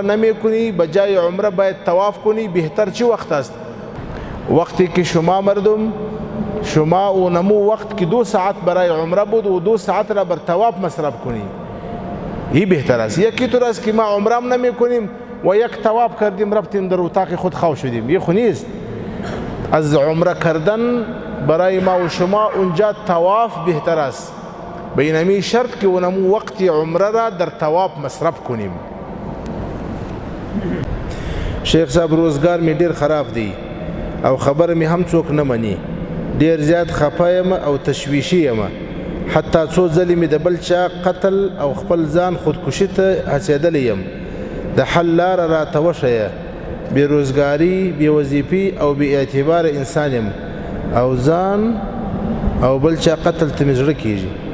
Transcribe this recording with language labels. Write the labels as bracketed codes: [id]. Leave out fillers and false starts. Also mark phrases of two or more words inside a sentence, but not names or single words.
[fa] نمی کنی بجای عمره باید طواف کنی بهتر چی وقت است وقتی که شما مردم شما اونمو وقت که 2 ساعت برای عمره بود و 2 ساعت را بر طواف مصرف کنی این بهتر است یکی طور است که ما عمره هم نمی کنیم و یک طواف کردیم رفتیم در اتاق خود خواب شدیم یه خو نیست از عمره کردن برای ما و شما اونجا طواف بهتر است به اینمی شرط که اونمو وقت عمره را در طواف مصرف کنیم [ps] شیخ صاحب روزگار می ډیر خراب دی او خبر می هم څوک نه مني ډیر زیات خفه یم او تشویشي یم حتی څو ځلې مې د بل چا قتل او خپل ځان خودکشي ته هڅېدلی یم د حل لاره راته وښیه بېروزګاري بېوظیفې او بېاعتباره انسان یم او ځان او بل چا قتل ته مې زړه کېږي